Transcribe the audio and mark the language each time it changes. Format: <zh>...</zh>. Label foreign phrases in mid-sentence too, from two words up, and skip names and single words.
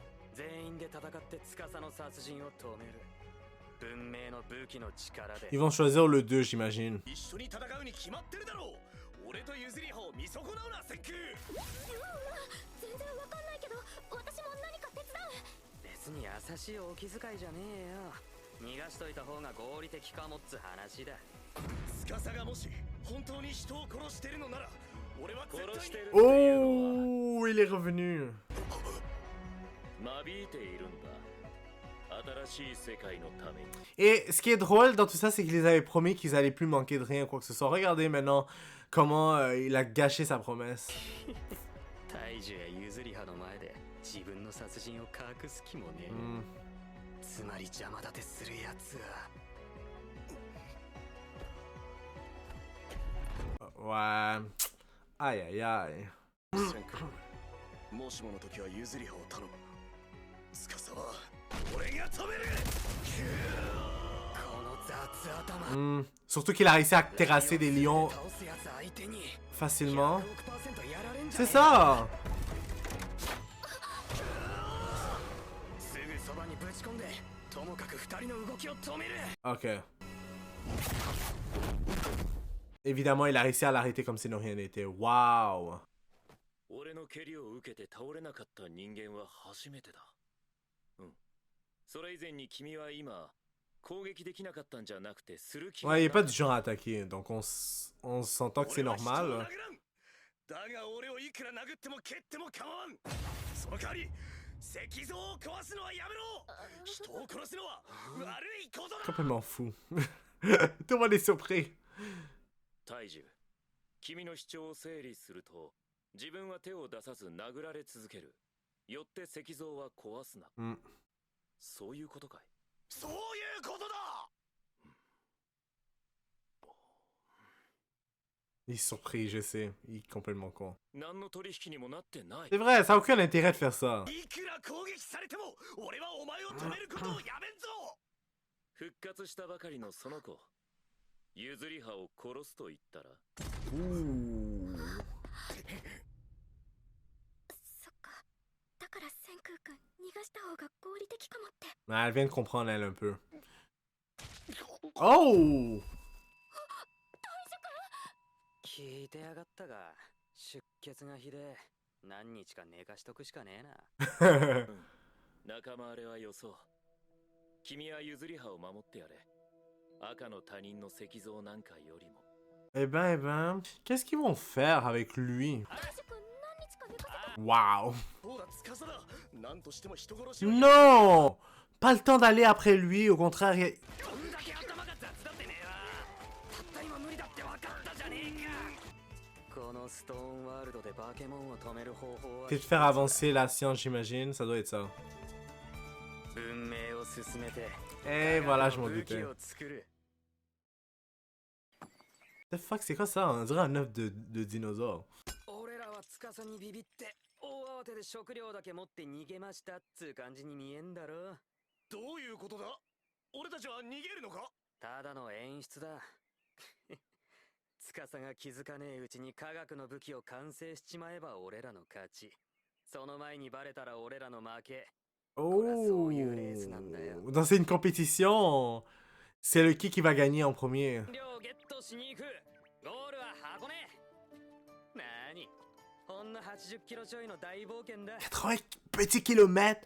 <ja>全員で戦って司の殺人を止める。文明の武器の力で。</ja> <fr>Ils vont choisir le 2, j'imagine.</fr> <ja>一緒に戦うに決まってるだろう。俺と譲り派を見損なうな、セック。全然わかんないけど、私も何か手伝う。別に優しいお気遣いじゃねえよ。逃がしといた方が合理的かもっつ話だ。司がもし本当に人を殺してるのなら、俺は絶対に。</ja> <fr>Oh, il est revenu.</fr> <ja>間引いているんだ。新しい世界のために。</ja> <fr>Et ce qui est drôle dans tout ça, c'est qu'il les avait promis qu'ils allaient plus manquer de rien, quoi que ce soit. Regardez maintenant comment il a gâché sa promesse.</fr> <ja>大樹や譲り派の前で自分の殺人を隠す気もねえ。つまり邪魔立てするやつ</ja> <fr>Ouais. は。 Aïe, aïe, aïe.</fr> <ja>センク、もしもの時は譲り派を頼む。司は俺が止める。この雑頭。</ja> <fr>Surtout qu'il a réussi à terrasser des lions facilement. C'est ça!</fr> <ja>すぐそばにぶち込んで、ともかく二人の動きを止める。</ja> <fr>Ok. Évidemment, il a réussi à l'arrêter comme si de rien n'était. Waouh!</fr> <ja>俺の蹴りを受けて倒れなかった人間は初めてだ。うん。それ以前に君は今攻撃できなかったんじゃなくてする気が。</ja> <fr>Ouais, il est pas du genre à attaquer, donc on s'entend que c'est normal.</fr> <ja>だが俺をいくら殴っても蹴っても構わん。その代わり石像を壊すのはやめろ。人を殺すのは悪いことだ。</ja> <fr>Complètement fou. Tout le monde est surpris.</fr> <ja>大樹、君の主張を整理すると、自分は手を出さず殴られ続ける。よって石像は壊すな。そういうことかい。そういうことだ。</ja> <fr>Il est surpris, je sais. Il est complètement con.</fr> <ja>何の取引にもなってない。</ja> <fr>C'est vrai, ça n'a aucun intérêt de faire ça.</fr> <ja>いくら攻撃されても俺はお前を止めることをやめんぞ。復活したばかりのその子、譲り派を殺すと言ったら。そっか。だから千空君逃がした方が合理的かもって。</ja> <fr>Ah, elle vient de comprendre, elle, un peu. Oh!</fr> <ja>聞いてやがったが、出血がひで何日か寝かしとくしかねえな。仲間あれはよそう。君は譲り派を守ってやれ。赤の他人の石像なんかよりも。</ja> <fr>Eh ben, qu'est-ce qu'ils vont faire avec lui? Waouh! Non! Pas le temps d'aller après lui, au contraire. C'est de faire avancer la science, j'imagine. Ça doit être ça. Et voilà, je m'en doutais.</fr> <en>The fuck,</en> <fr>c'est quoi ça? On dirait un œuf de dinosaure.</fr> <ja>大慌てで食料だけ持って逃げましたっつう感じに見えんだろ。どういうことだ？俺たちは逃げるのか？ただの演出だ。司が気づかねえうちに科学の武器を完成しちまえば俺らの勝ち。その前にバレたら俺らの負け。 Oh!</ja> <fr>Donc c'est une compétition. C'est le qui va gagner en premier. 80 petits kilomètres.</fr>